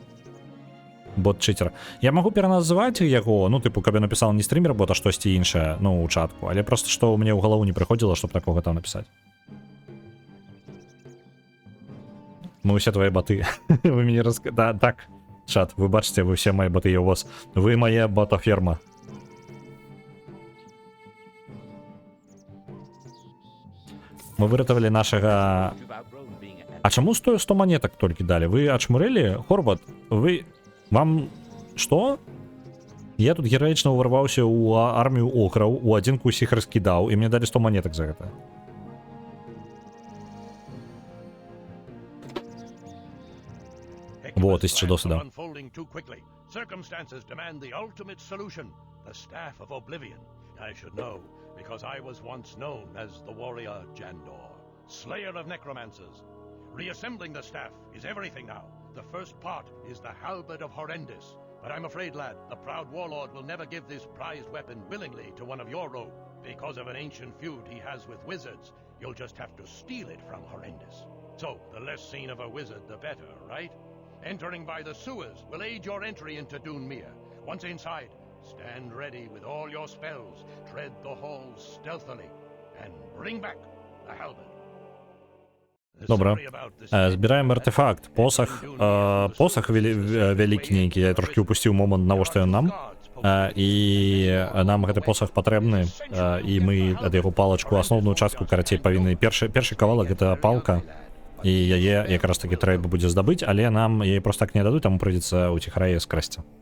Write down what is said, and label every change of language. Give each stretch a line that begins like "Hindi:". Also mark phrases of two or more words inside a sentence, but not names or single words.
Russian: Бот-читер.
Belarusian: Я магу пераназываць яго, ну, тыпу, каб я напісаў не стрімер-бот, а штосьці іншае, ну, у чатку, але просто што мне ў галаву не прыходзіла, чтоб такога там напісаць. Мы ўсе
Russian: твои баты.
Belarusian: Вы мяне Да, так, чат, вы бачыце,
Russian: вы все мои баты, я у вас. Вы моя бата-ферма.
Belarusian: Мы выратавалі нашага... А чаму 100 монетак толькі далі? Вы ачмурэлі? Хорбат, вы... Вам што? Я тут гераічна ўварваўся ў армію охраў, у адзінку усіх раскідаў, і мне далі 100 монетак за гэта. Вот, 1000 досвіда.
English: Circumstances demand the ultimate solution, the Staff of Oblivion. I should know, because I was once known as the warrior Jandor, slayer of necromancers. Reassembling the staff is everything now. The first part is the Halberd of Horrendous. But I'm afraid, lad, the proud warlord will never give this prized weapon willingly to one of your rogue. Because of an ancient feud he has with wizards, you'll just have to steal it from Horrendous. So, the less seen of a wizard, the better, right? Entering by the sewers will aid your entry into Dunmere. Once inside, stand ready with all your spells, tread the halls stealthily, and bring back the Halberd.
Ukrainian: Добре. Збираємо артефакт.
Belarusian: Посох вялікі нейкі. Я трошки упусціў момант, навошта ён нам. І нам гэты посох патрэбны. І мы ад яго палачку, асноўную частку, карацей, павінны... Першы кавалак — гэта палка. І яе якраз таки трэба будзе здабыць, але нам яе просто так не дадуць, таму прыйдзецца ўціхарае скрасці.